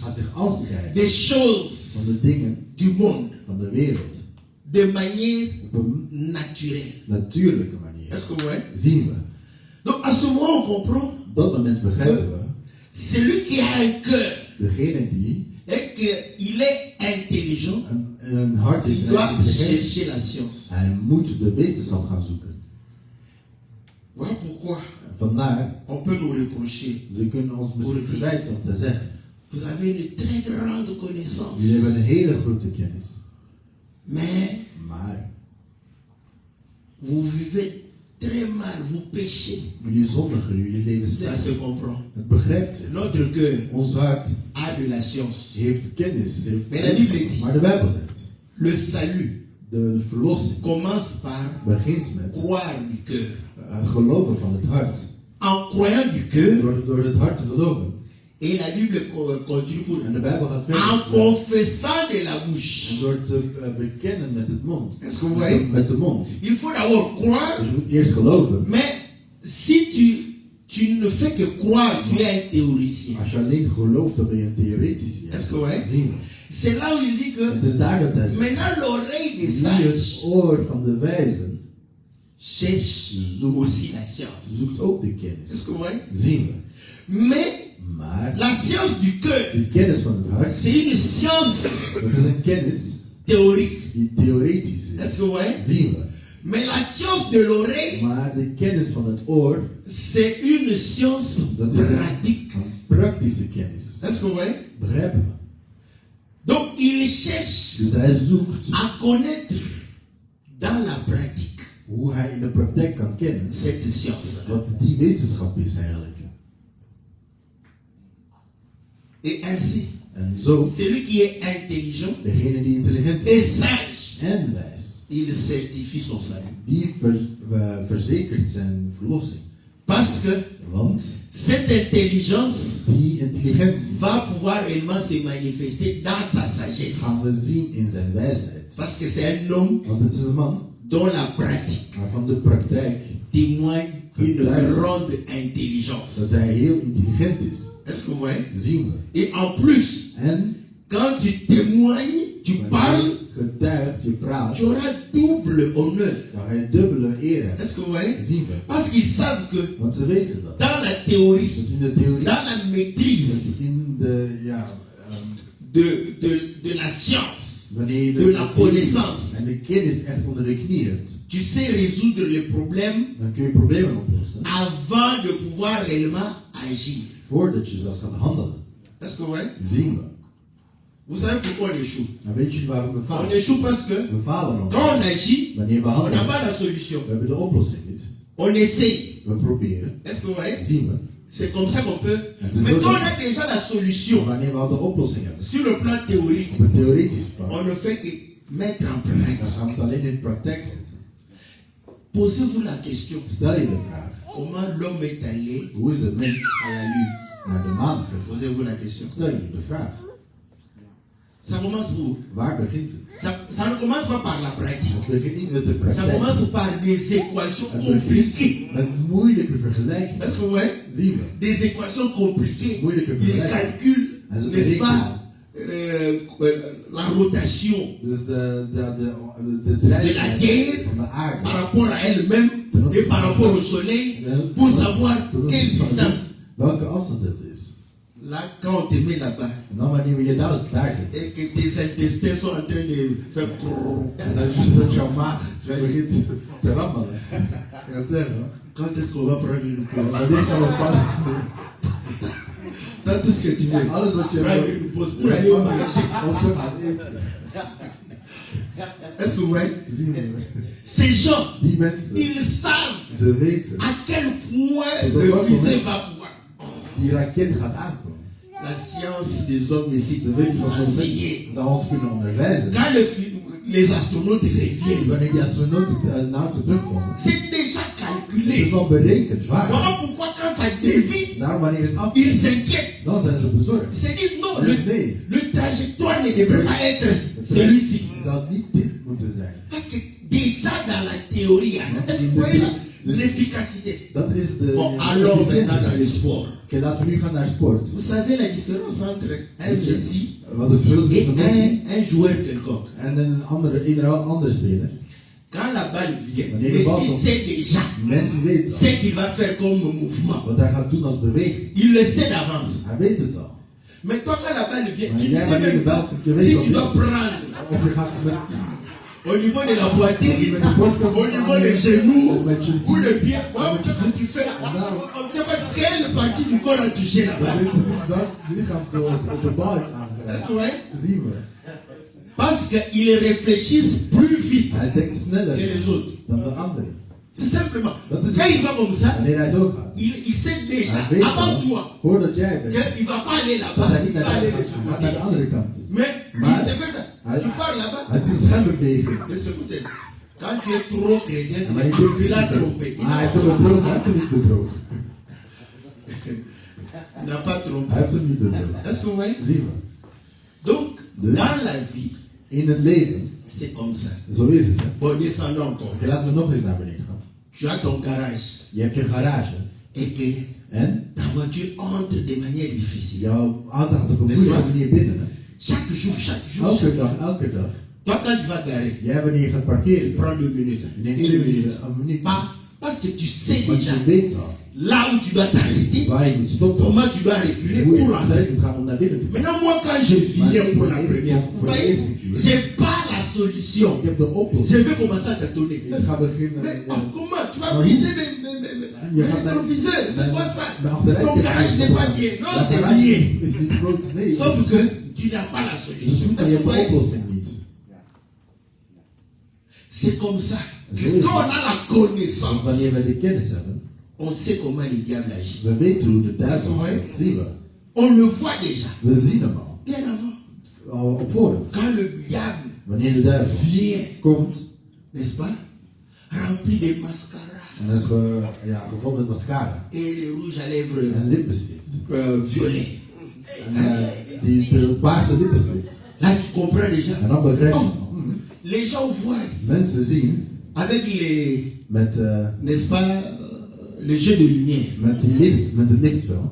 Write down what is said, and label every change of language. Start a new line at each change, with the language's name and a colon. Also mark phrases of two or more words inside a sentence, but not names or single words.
Dutch: gaat zich afscheiden
French: des choses
Dutch: van de dingen
French: du monde
Dutch: van de wereld.
French: de manière
Dutch: Op een
French: naturelle.
Dutch: natuurlijke manier.
French: Est-ce que vous voyez?
Dutch: Zien we.
French: Donc, à ce moment, on comprend
Dutch: Op dat moment begrijpen we,
French: celui qui a un cœur
Dutch: degene die
French: et qu'il est intelligent,
Dutch: een hart heeft
French: il
Dutch: en
French: doit
Dutch: intelligentie,
French: chercher la science.
Dutch: hij moet de wetenschap gaan zoeken.
French: Voilà pourquoi
Dutch: Vandaar,
French: on peut nous reprocher.
Dutch: ze kunnen ons misschien verwijten om te zeggen,
French: Vous avez une très grande connaissance,
Dutch: jullie hebben een hele grote kennis,
French: mais
Dutch: maar
French: vous vivez très mal, vous péchez.
Dutch: jullie zondigen, jullie leven
French: Ça
Dutch: slecht.
French: se comprend.
Dutch: Het begrijpt u.
French: Notre cœur
Dutch: Ons hart
French: a de la science.
Dutch: heeft kennis, Maar de Bijbel heeft dit. maar de Bijbel zegt,
French: Le salut
Dutch: de verlossing
French: commence par
Dutch: begint met
French: croire du cœur.
Dutch: geloven van het hart.
French: En croyant du cœur,
Dutch: Door het hart te geloven.
French: et la Bible continue pour
Dutch: En de Bijbel gaat en verder.
French: confessant de la
Dutch: En
French: bouche.
Dutch: door te bekennen met het mond.
French: Est-ce que vous voyez?
Dutch: Met de mond.
French: Il faut d'abord croire,
Dutch: Dus je moet eerst geloven.
French: mais si tu ne fais que croire, tu es un théoricien.
Dutch: Als je alleen gelooft, dan ben je een theoretici.
French: Est-ce que vous voyez?
Dutch: Zien we.
French: C'est là où il dit que
Dutch: Het is daar dat hij zegt.
French: maintenant l'oreille des
Dutch: Zie het
French: sages
Dutch: oor van de wijzen
French: cherche aussi la science.
Dutch: zoekt ook de
French: Est-ce
Dutch: kennis.
French: que vous voyez?
Dutch: Zien we.
French: Mais
Dutch: Maar
French: la science du cœur,
Dutch: de kennis van het hart,
French: c'est une science
Dutch: dat is een kennis
French: théorique.
Dutch: die theoretisch
French: Est-ce
Dutch: is.
French: que vous voyez?
Dutch: Zien we.
French: Mais la science de l'oreille,
Dutch: Maar de kennis van het oor,
French: c'est une science
Dutch: dat is
French: pratique.
Dutch: een praktische kennis.
French: Est-ce que vous voyez?
Dutch: Begrijpen we.
French: Donc il cherche
Dutch: Dus hij zoekt
French: à connaître dans la pratique
Dutch: hoe hij in de praktijk kan kennen
French: cette science.
Dutch: wat die wetenschap is eigenlijk.
French: Et ainsi,
Dutch: En zo,
French: celui qui est intelligent
Dutch: degene die intelligent
French: et
Dutch: is
French: sage,
Dutch: en wijs,
French: il certifie son salut.
Dutch: die verzekert zijn verlossing.
French: Parce que
Dutch: Want
French: cette intelligence
Dutch: die intelligentie
French: va pouvoir réellement se manifester dans sa sagesse.
Dutch: gaan we zien in zijn wijsheid.
French: Parce que c'est un homme
Dutch: Want het is een man
French: dont la pratique
Dutch: waarvan de praktijk
French: témoigne une grande intelligence.
Dutch: dat hij heel intelligent is.
French: Est-ce que vous voyez?
Dutch: Zien we.
French: Et en plus,
Dutch: En
French: quand tu témoignes, tu
Dutch: wanneer
French: parles,
Dutch: je getuigt, je praat,
French: tu auras double honneur.
Dutch: dan ga je dubbele eer hebben.
French: Est-ce que vous voyez?
Dutch: Zien we.
French: Parce qu'ils savent que
Dutch: Want ze weten dat.
French: dans la théorie,
Dutch: Dat in de theorie,
French: dans la maîtrise
Dutch: dat in de,
French: de la science,
Dutch: wanneer je
French: de la connaissance,
Dutch: en de kennis echt onder de knie hebt,
French: tu sais résoudre les problèmes
Dutch: dan kun je problemen oplossen
French: avant de pouvoir réellement agir.
Dutch: voordat je zelfs gaat handelen.
French: Est-ce que vous voyez?
Dutch: Zien we.
French: Vous savez pourquoi on échoue?
Dutch: En weet je waarom we
French: On
Dutch: falen?
French: échoue parce que
Dutch: We falen nog.
French: quand on agit,
Dutch: Wanneer we
French: on n'a
Dutch: handelen,
French: pas la solution.
Dutch: we hebben de oplossing niet.
French: On essaye.
Dutch: We proberen.
French: Est-ce que vous voyez?
Dutch: Zien we.
French: C'est comme ça qu'on peut.
Dutch: Het is
French: Mais
Dutch: zo
French: quand on
Dutch: dat-
French: a déjà la solution
Dutch: Wanneer we al de oplossing hebben,
French: sur le plan théorique,
Dutch: op het theoretisch plan,
French: on ne fait que mettre en
Dutch: dan
French: pratique.
Dutch: gaan we het alleen in de praktijk zetten.
French: Posez-vous la question,
Dutch: Stel je de vraag,
French: comment l'homme est allé
Dutch: hoe is de mens
French: à la lune?
Dutch: naar de maan gegaan?
French: Posez-vous la question.
Dutch: Stel je de vraag,
French: Ça commence où?
Dutch: waar begint het?
French: Ça ne commence pas par la pratique.
Dutch: Het begint niet met de
French: Ça
Dutch: praktijk.
French: commence par des équations
Dutch: Het
French: compliquées.
Dutch: begint met moeilijke vergelijkingen.
French: Est-ce que vous voyez?
Dutch: Zien we.
French: Des équations compliquées.
Dutch: Moeilijke
French: Il
Dutch: vergelijkingen.
French: calcule,
Dutch: En ze
French: n'est-ce pas,
Dutch: berekenen.
French: la rotation
Dutch: Dus de
French: de la
Dutch: drijfveer
French: Terre
Dutch: van de
French: par
Dutch: aarde.
French: rapport à elle-même et par rapport au soleil pour savoir quelle distance.
Dutch: Welke afstand het is.
French: Là, quand on te met là-bas
Dutch: En dan wanneer we je daar zit. et que tes intestins sont en train de faire crrrr, En dan is dat jouw maag begint te rammelen. Je gaat zeggen, hoor.
French: quand est-ce qu'on va prendre une pause?
Dutch: Wanneer gaan we pas
French: Dans tout ce que tu veux.
Dutch: alles wat je
French: Prendre une pause pour aller manger.
Dutch: om te gaan eten.
French: Est-ce que vous voyez?
Dutch: Zien we.
French: Ces gens,
Dutch: Die mensen,
French: ils savent
Dutch: ze weten,
French: à quel point le visée va pouvoir.
Dutch: die raket gaat aankomen.
French: La science des hommes ici peut nous enseigner.
Dutch: Zou ons kunnen onderwijzen.
French: Quand les astronautes reviennent,
Dutch: Wanneer die astronauten naar te terugkomen,
French: c'est déjà
Dutch: het
French: calculé.
Dutch: is al berekend waar.
French: Voilà pourquoi quand ça dévie,
Dutch: Nou, wanneer het af
French: ils
Dutch: is,
French: s'inquiètent.
Dutch: dan zijn ze bezorgd.
French: Ils se disent non,
Dutch: Nee,
French: le trajectoire ne devrait pas être celui-ci.
Dutch: het zou niet dit moeten zijn.
French: Parce que déjà dans la théorie, est-ce que vous voyez l'efficacité?
Dutch: Dat is de
French: Bon, allons
Dutch: efficiëntie.
French: maintenant dans le sport.
Dutch: Oké, laten we nu gaan naar sport.
French: Vous savez la différence entre un Messi
Dutch: Wat het verschil is
French: et
Dutch: tussen Messi
French: un joueur quelconque.
Dutch: en een andere speler.
French: Quand la balle vient, Wanneer de bal Messi
Dutch: komt,
French: sait déjà
Dutch: Messi weet al
French: ce qu'il va faire comme mouvement.
Dutch: wat hij gaat doen als beweging.
French: Il le sait d'avance.
Dutch: Hij weet het al.
French: Mais toi, quand la balle vient,
Dutch: Maar
French: tu ne
Dutch: jij
French: sais
Dutch: wanneer de
French: même
Dutch: bal
French: pas
Dutch: komt, je weet
French: si
Dutch: al
French: tu dois
Dutch: niet.
French: prendre
Dutch: Of je gaat met,
French: au niveau de la poitrine,
Dutch: met de borstkas
French: au niveau des genoux,
Dutch: of met je
French: ou le pied. Ouais,
Dutch: met je
French: quand tu fais, on ne sait pas quelle partie du corps a touché la
Dutch: We
French: balle.
Dutch: weten niet welk lichaamsdeel op de bal is
French: Est-ce
Dutch: aangeraakt.
French: que ouais?
Dutch: Zien we.
French: Parce qu'ils réfléchissent plus vite
Dutch: Hij denkt
French: que
Dutch: sneller
French: les autres.
Dutch: dan de anderen.
French: C'est simplement.
Dutch: Dat is
French: Quand il va comme ça,
Dutch: Wanneer hij zo gaat.
French: il sait déjà,
Dutch: Hij weet
French: avant
Dutch: al,
French: toi,
Dutch: voordat jij bent,
French: qu'il ne va pas aller
Dutch: dat
French: là-bas,
Dutch: hij
French: il
Dutch: niet
French: va
Dutch: naar
French: aller
Dutch: de,
French: de ce
Dutch: hij gaat naar de
French: côté.
Dutch: andere kant.
French: Mais
Dutch: Maar-
French: il te fait ça.
Dutch: Hij-
French: Tu pars là-bas,
Dutch: Het is zijn beweging.
French: de ce côté. Quand tu es trop chrétien,
Dutch: Maar je doet
French: il a
Dutch: het
French: trompé.
Dutch: niet. Maar hij heeft hem bedrogen, hij heeft hem niet bedrogen.
French: Il n'a pas trompé.
Dutch: Hij heeft hem niet bedrogen.
French: Est-ce que vous voyez?
Dutch: Zien we.
French: Donc,
Dutch: Dus-
French: dans la vie,
Dutch: In het leven,
French: c'est comme ça.
Dutch: zo is het. Hè?
French: Bon, descendons encore.
Dutch: Oké, laten we nog eens naar beneden gaan.
French: Tu as ton garage
Dutch: Je hebt je garage.
French: et que
Dutch: En
French: ta voiture entre de manière difficile.
Dutch: jouw auto gaat op een Dus goede waar? manier binnen. Hè?
French: Chaque jour,
Dutch: Elke dag, elke dag.
French: Toi, quand tu vas garer,
Dutch: Jij wanneer je gaat parkeren,
French: prends 2 minutes.
Dutch: je neemt 1 2
French: minute.
Dutch: minuten, een minuut.
French: Pas parce que tu sais
Dutch: Want
French: déjà
Dutch: je weet al
French: là où tu dois t'arrêter,
Dutch: waar je moet stoppen.
French: comment tu dois reculer
Dutch: Hoe je
French: pour
Dutch: moet entrer. moet gaan om naar binnen te komen.
French: Maintenant, moi, quand je viens pour la première fois, vous voyez, j'ai pas la solution.
Dutch: Ik heb de oplossing.
French: Je vais commencer à te donner.
Dutch: Ik ga beginnen.
French: Mais comment tu vas
Dutch: Maar
French: briser
Dutch: hoe?
French: mes
Dutch: Je gaat naar-
French: rétroviseurs? C'est quoi ça?
Dutch: naar achteruit
French: Ton
Dutch: kijken.
French: garage n'est pas bien. Non,
Dutch: Dat
French: c'est
Dutch: garage
French: bien.
Dutch: is niet groot, nee.
French: Sauf que tu n'as pas la
Dutch: Dus
French: solution.
Dutch: je
French: Est-ce que
Dutch: hebt
French: vous
Dutch: de
French: voyez?
Dutch: oplossing niet.
French: C'est comme ça que Oui. quand on a la
Dutch: Want
French: connaissance,
Dutch: wanneer we de kennis hebben,
French: on sait comment le diable agit.
Dutch: we weten hoe de Dat is duivel mooi. werkt. Zien we.
French: On le voit déjà,
Dutch: We zien hem al.
French: bien avant.
Dutch: Al op voorhand.
French: Quand le diable
Dutch: Wanneer de duivel
French: vient,
Dutch: komt,
French: n'est-ce pas, rempli de mascara
Dutch: en dat is gevuld met mascara
French: et les rouges à lèvres
Dutch: en lippenstift.
French: violets.
Dutch: En de paarse lippenstift.
French: Là, tu comprends déjà.
Dutch: En dan begrijp je
French: Oh,
Dutch: al.
French: les gens voient
Dutch: Mensen zien
French: avec les,
Dutch: met,
French: n'est-ce pas, les jeux de lumière.
Dutch: met het lichtspel,